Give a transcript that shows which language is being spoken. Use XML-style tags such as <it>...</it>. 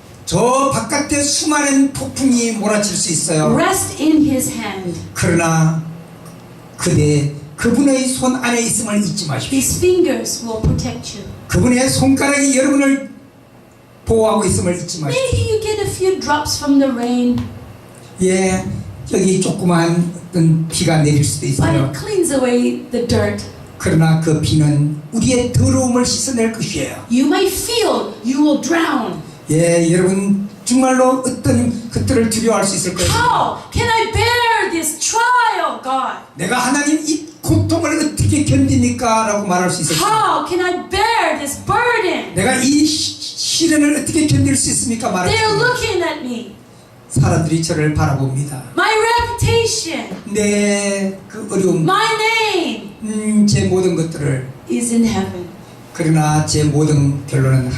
<ko>저 바깥에 수많은 폭풍이 몰아칠 수 있어요.</ko> <en>Rest in his hand.</en> <ko>그러나 그분의 손 안에 있음을 잊지 마십시오.</ko> <en>His fingers will protect you.</en> <ko>그분의 손가락이 여러분을 보호하고 있음을 잊지 마십시오.</ko> <en>Maybe you get a few drops from the rain,</en> <ko>예, 여기 조그만 어떤 비가 내릴 수도</ko> <en>but</en> <ko>있어요.</ko> <en>it cleans away the dirt.</en> <ko>그러나 그 비는 우리의 더러움을 씻어낼 것이에요.</ko> <en>You may feel you will drown.</en> <ko>예, 여러분 정말로 어떤 것들을 두려워할 수 있을 거예요.</ko> <en>How can I bear this trial, God?</en> <ko>내가 하나님 이 고통을 어떻게 견디니까? 라고 말할 수 있을 거예요.</ko> <en>How can I bear this burden?</en> <ko>내가 이 시련을 어떻게 견딜 수 있습니까? 말할 수</ko> <en>They're</en> <ko>있어요.</ko> <en>looking at me.</en> <ko>사람들이 저를 바라봅니다.</ko> <en>My reputation,</en> <ko>내 그 어려움,</ko> <en>my name</en> <ko>제 모든 것들을</ko> <en>is in heaven.</en> <ko>그러나 제 모든 결론은</ko>